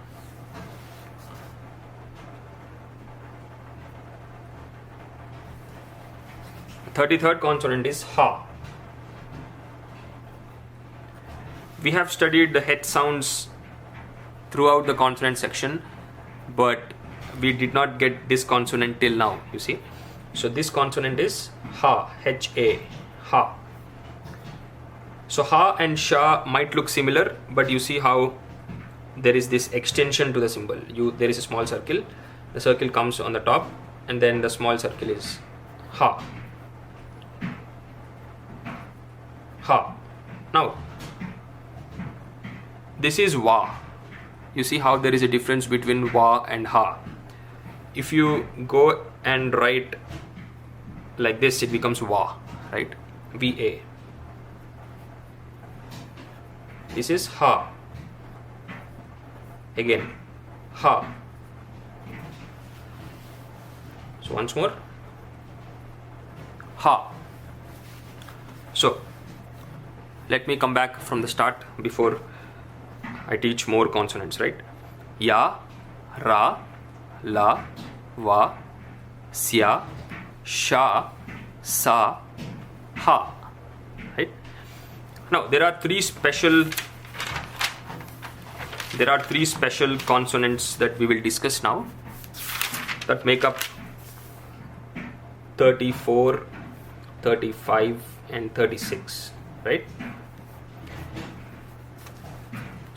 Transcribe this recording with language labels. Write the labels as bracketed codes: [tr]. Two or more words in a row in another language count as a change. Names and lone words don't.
[en] The 33rd consonant is ha. We have studied the H sounds throughout the consonant section, but we did not get this consonant till now, you see. So this consonant is ha, H-A, ha. So ha and sha might look similar, but you see how there is this extension to the symbol. There is a small circle, the circle comes on the top, and then the small circle is ha, ha. Now this is wa. You see how there is a difference between wa and ha. If you go and write like this, it becomes va, right? Va. This is ha. Again ha. So once more ha. So let me come back from the start before I teach more consonants, right? Ya, ra, la, va, sya, sha, sa, ha, right? Now there are three special consonants that we will discuss now that make up 34, 35 and 36, right?